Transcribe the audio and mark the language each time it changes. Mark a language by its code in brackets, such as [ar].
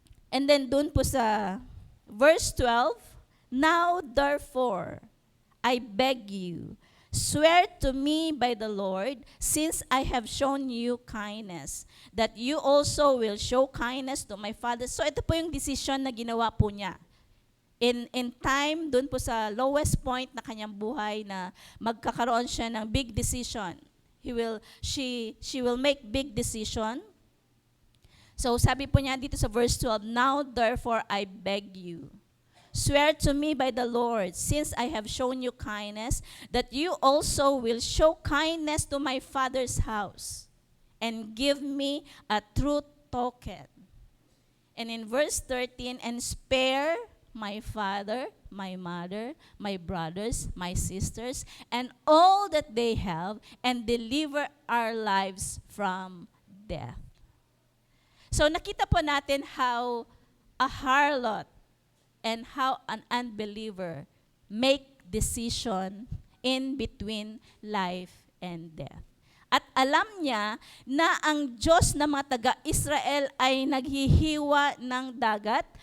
[en] And then doon po sa verse 12, now therefore, I beg you, swear to me by the Lord, since I have shown you kindness, that you also will show kindness to my father. [tl] So ito po yung decision na ginawa po niya. [en] In time, [tl] dun po sa lowest point na kanyang buhay na magkakaroon siya ng big decision. [en] She will make big decision. So [tl] sabi po niya dito sa verse 12, [en] now therefore I beg you. swear to me by the Lord, since I have shown you kindness, that you also will show kindness to my father's house, and give me a true token. And in verse 13, and spare my father, my mother, my brothers, my sisters, and all that they have, and deliver our lives from death. So [tl] nakita po natin [en] how a harlot and how an unbeliever make decision in between life and death. [tl] At alam niya na ang Diyos ng mga taga-Israel ay naghihiwa ng dagat.